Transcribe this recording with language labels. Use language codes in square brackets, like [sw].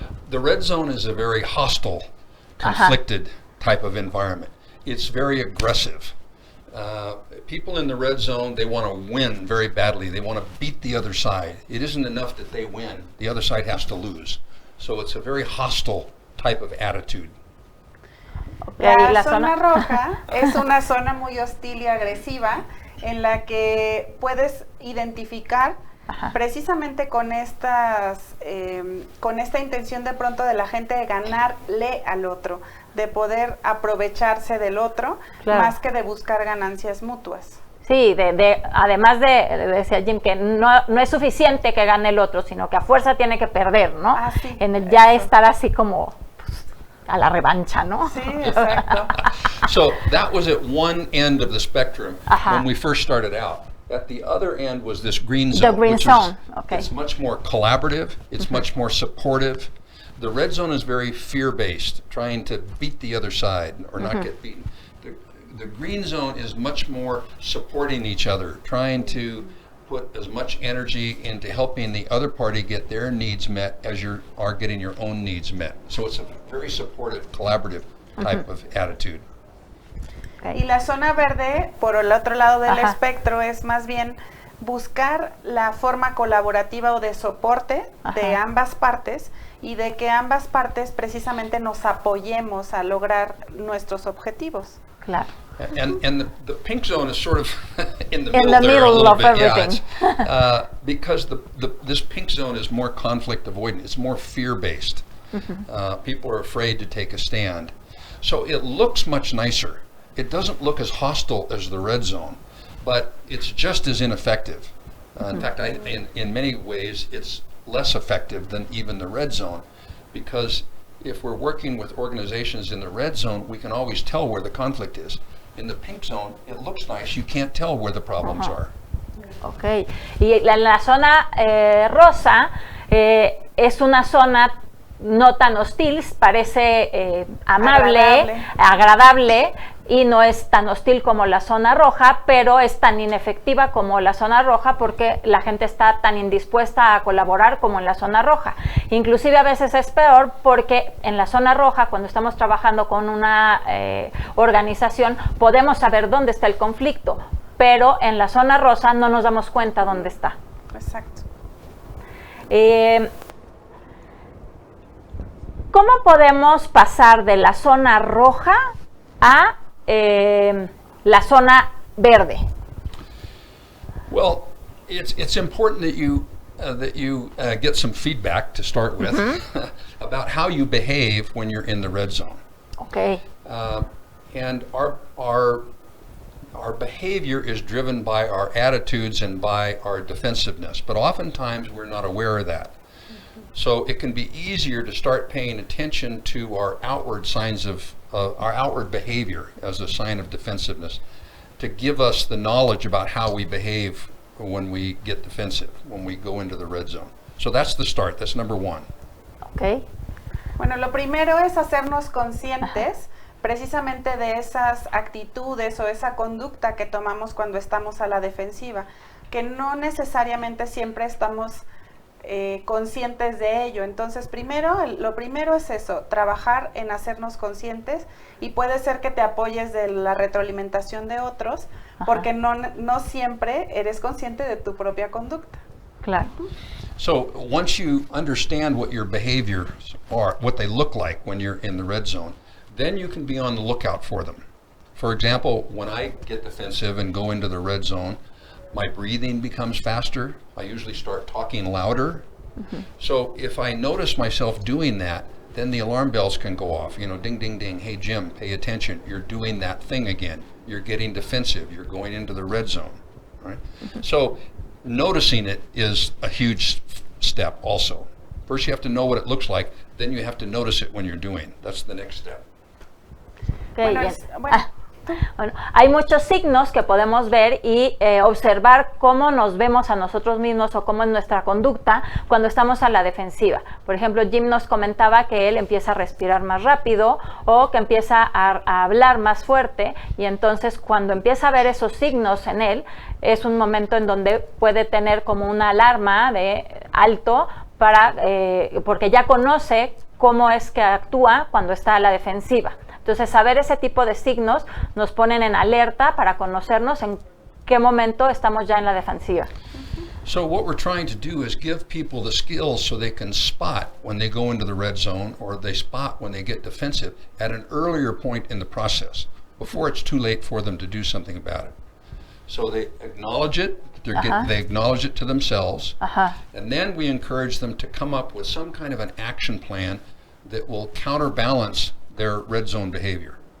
[en] The red zone is a very hostile, conflicted type of environment. It's very aggressive. People in the red zone, they want to win very badly. They want to beat the other side. It isn't enough that they win. The other side has to lose. So it's a very hostile type of attitude. Okay, [es] la zona roja es una zona muy hostil y agresiva en la que puedes identificar precisamente con esta intención de pronto de la gente de ganarle al otro, de poder aprovecharse del otro, más que de buscar ganancias mutuas. Sí, además decía Jim, que no es suficiente que gane el otro, sino que a fuerza tiene que perder, ¿no? Sí, en el ya estar así como pues, a la revancha, ¿no? Sí, exacto. [en] So that was at one end of the spectrum when we first started out. At the other end was this green zone. The green zone, okay. It's much more collaborative, it's much more supportive. The red zone is very fear-based, trying to beat the other side or not get beaten. The green zone is much more supporting each other, trying to put as much energy into helping the other party get their needs met as you are getting your own needs met. So it's a very supportive, collaborative type of attitude. [es] Y la zona verde, por el otro lado del espectro, es más bien buscar la forma colaborativa o de soporte de ambas partes y de que ambas partes precisamente nos apoyemos a lograr nuestros objetivos. Claro. [en] And the pink zone is sort of in the middle there a little of bit. everything. Yeah, because this pink zone is more conflict avoidant. It's more fear-based. People are afraid to take a stand. So it looks much nicer. It doesn't look as hostile as the red zone, but it's just as ineffective. In fact, in many ways, it's less effective than even the red zone, because if we're working with organizations in the red zone, we can always tell where the conflict is. In the pink zone, it looks nice, you can't tell where the problems are. Okay. [es] Y la zona rosa es una zona no tan hostil, parece amable, agradable, y no es tan hostil como la zona roja, pero es tan inefectiva como la zona roja porque la gente está tan indispuesta a colaborar como en la zona roja. Inclusive a veces es peor porque en la zona roja, cuando estamos trabajando con una organización, podemos saber dónde está el conflicto, pero en la zona rosa no nos damos cuenta dónde está. Exacto. ¿Cómo podemos pasar de la zona roja a la zona verde? [en] Well, it's important that you get some feedback to start with about how you behave when you're in the red zone. Okay. And our behavior is driven by our attitudes and by our defensiveness, but oftentimes we're not aware of that. So it can be easier to start paying attention to our outward signs of our outward behavior as a sign of defensiveness, to give us the knowledge about how we behave when we get defensive, when we go into the red zone. So that's the start. That's number one. Okay. [es] Bueno, lo primero es hacernos conscientes precisamente de esas actitudes o esa conducta que tomamos cuando estamos a la defensiva, que no necesariamente siempre estamos conscientes de ello. Entonces, lo primero es eso, trabajar en hacernos conscientes, y puede ser que te apoyes de la retroalimentación de otros, porque no siempre eres consciente de tu propia conducta. Claro. [en] So once you understand what your behaviors are, what they look like when you're in the red zone, then you can be on the lookout for them. For example, when I get defensive and go into the red zone, my breathing becomes faster. I usually start talking louder. So if I notice myself doing that, then the alarm bells can go off. You know, ding, ding, ding. Hey, Jim, pay attention. You're doing that thing again. You're getting defensive. You're going into the red zone. Right? So noticing it is a huge step also. First you have to know what it looks like, then you have to notice it when you're doing. That's the next step. [es] Okay, bueno, hay muchos signos que podemos ver y observar cómo nos vemos a nosotros mismos o cómo es nuestra conducta cuando estamos a la defensiva. Por ejemplo, Jim nos comentaba que él empieza a respirar más rápido o que empieza a hablar más fuerte, y entonces cuando empieza a ver esos signos en él, es un momento en donde puede tener como una alarma de alto porque ya conoce cómo es que actúa cuando está a la defensiva. Entonces, saber ese tipo de signos nos ponen en alerta para conocernos en qué momento estamos ya en la defensiva. [en] So what we're trying to do is give people the skills so they can spot when they go into the red zone, or they spot when they get defensive at an earlier point in the process, before it's too late for them to do something about it. So they acknowledge it, they acknowledge it to themselves, and then we encourage them to come up with some kind of an action plan that will counterbalance their red zone behavior.